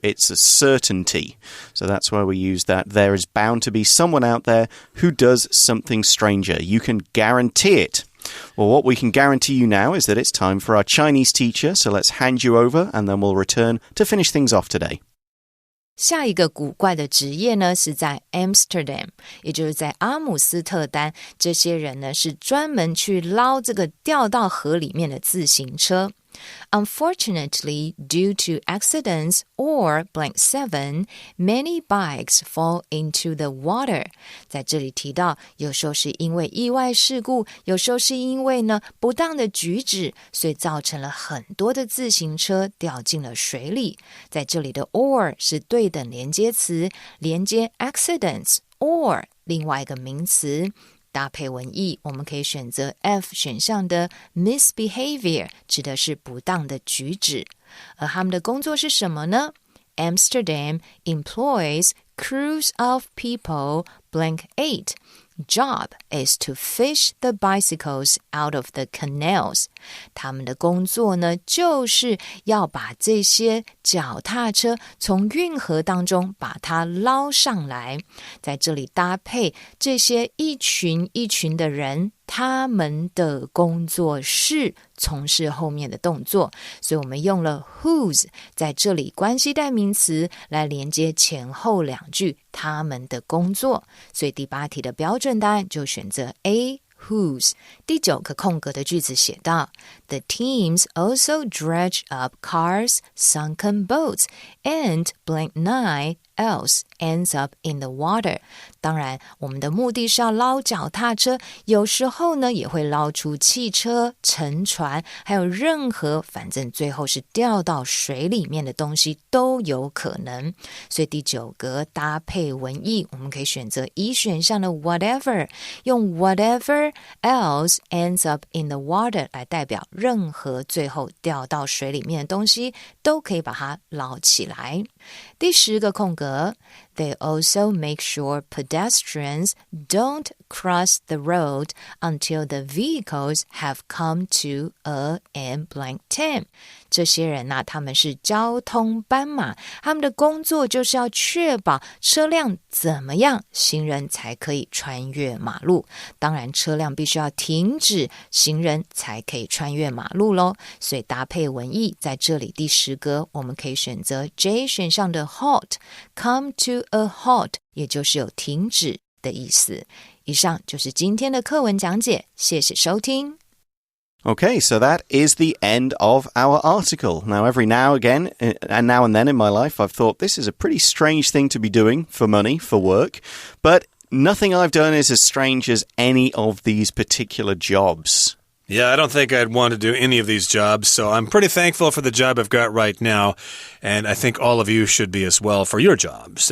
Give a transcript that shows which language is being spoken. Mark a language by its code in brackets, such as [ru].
[en] It's a certainty. So that's why we use that. There is bound to be someone out there who does something stranger. You can guarantee it. Well, what we can guarantee you now is that it's time for our Chinese teacher. So let's hand you over and then we'll return to finish things off today. [zh] 下一个古怪的职业呢，是在 Amsterdam， 也就是在阿姆斯特丹。这些人呢，是专门去捞这个掉到河里面的自行车。 [en] Unfortunately, due to accidents or blank 7, many bikes fall into the water. [zh] 在这里提到，有时候是因为意外事故，有时候是因为呢不当的举止，所以造成了很多的自行车掉进了水里。在这里的 or 是对等连接词，连接 [en] accidents or [zh] 另外一个名词。搭配文意，我们可以选择 F 选项的 misbehavior， 指的是不当的举止。而他们的工作是什么呢？ [en] Amsterdam employs crews of people blank 8. Job is to fish the bicycles out of the canals. [zh] 他们的工作呢，就是要把这些脚踏车从运河当中把它捞上来。在这里搭配这些一群一群的人，他们的工作是从事后面的动作，所以我们用了 whose 在这里关系代名词来连接前后两句他们的工作，所以第8题的标准答案就选择 A whose。第9个空格的句子写到 [en] The teams also dredge up cars, sunken boats, and blank 9 else ends up in the water. [zh] 当然我们的目的是要捞脚踏车，有时候呢也会捞出汽车、沉船，还有任何反正最后是掉到水里面的东西都有可能。所以第9格搭配文意，我们可以选择E选项的 whatever， 用 [en] whatever else ends up in the water [zh] 来代表任何最后掉到水里面的东西都可以把它捞起来。第10个空格 [en] They also make sure pedestrians don't cross the road until the vehicles have come to a and blank 10. [zh] 这些人啊，他们是交通斑马，他们的工作就是要确保车辆怎么样，行人才可以穿越马路。当然，车辆必须要停止，行人才可以穿越马路咯。所以搭配文意，在这里第10格，我们可以选择 J 选项的 halt， [en] come to a halt， [zh] 也就是有停止的意思。以上就是今天的课文讲解，谢谢收听。 [en] Okay, so that is the end of our article. Now, every now again, and now and then in my life, I've thought this is a pretty strange thing to be doing for money, for work, but nothing I've done is as strange as any of these particular jobs. Yeah, I don't think I'd want to do any of these jobs, so I'm pretty thankful for the job I've got right now, and I think all of you should be as well for your jobs.